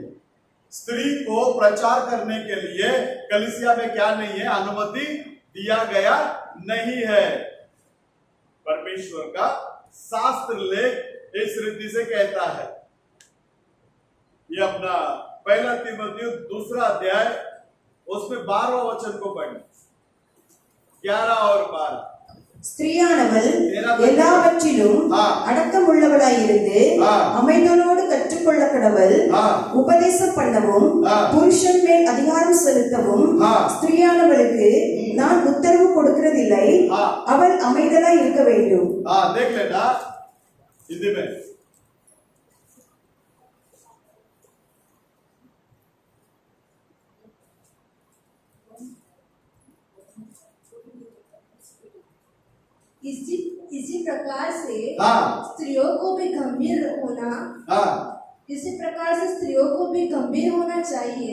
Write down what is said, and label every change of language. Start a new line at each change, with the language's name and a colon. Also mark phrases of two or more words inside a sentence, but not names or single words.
Hindi: स्त्री को प्रचार करने के लिए कलीसिया में क्या नहीं है, अनुमति दिया गया नहीं है। परमेश्वर का शास्त्र लेख इस रीति से कहता है। ये अपना पहला तीमुथियुस 2 अध्याय उसमें 12वां वचन को पढ़ें, 11 और 12।
Tamil: ஸ்திரீயானவள் எல்லாவற்றிலும் அடக்கமுள்ளவளாயிருந்து அமைதலோடு கற்றுக்கொள்ள கடவள். உபதேசம் பண்ணவும் புருஷன் மேல் அதிகாரம் செலுத்தவும் ஸ்திரீயானவளுக்கு நான் உத்தரவு கொடுக்கிறதில்லை, அவள் அமைதலாய் இருக்க வேண்டும்.
Hindi: देख लेना हिंदी में। इसी प्रकार से स्त्रियों को भी गंभीर होना, इसी प्रकार से स्त्रियों को भी गंभीर होना चाहिए।